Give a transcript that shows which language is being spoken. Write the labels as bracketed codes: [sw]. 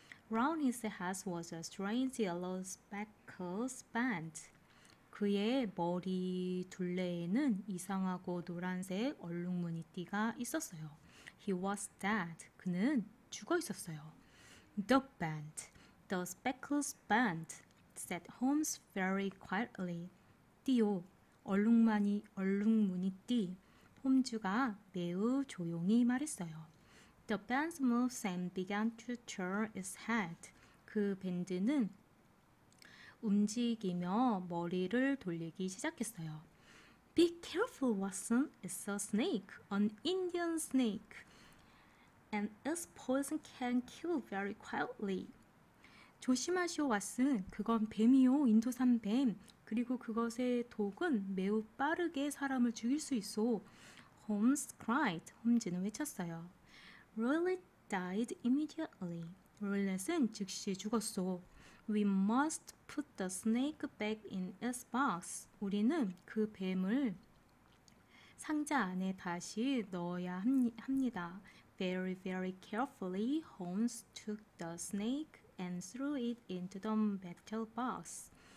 [en] Round his head was a strange yellow speckles band. [ko] 그의 머리 둘레에는 이상하고 노란색 얼룩무늬띠가 있었어요. [en] He was dead. [ko] 그는 죽어 있었어요. [en] The band, the speckles band, said Holmes very quietly. [ko] 띠요, 얼룩무늬띠. 홈즈가 매우 조용히 말했어요. [en] The band moved and began to turn its head. [ko] 그 밴드는 움직이며 머리를 돌리기 시작했어요. [en] Be careful, Watson. It's a snake, an Indian snake. And its poison can kill very quietly. [ko] 조심하시오, 왓슨. 그건 뱀이요, 인도산 뱀. 그리고 그것의 독은 매우 빠르게 사람을 죽일 수 있어. [en] Holmes cried. [ko] 홈즈는 외쳤어요. [en] Rowlett died immediately. [ko] 롤렛은 즉시 죽었어. [en] We must put the snake back in its box. [ko] 우리는 그 뱀을 상자 안에 다시 넣어야 합니다. [en] Very, very carefully, Holmes took the snake and threw it into the metal box.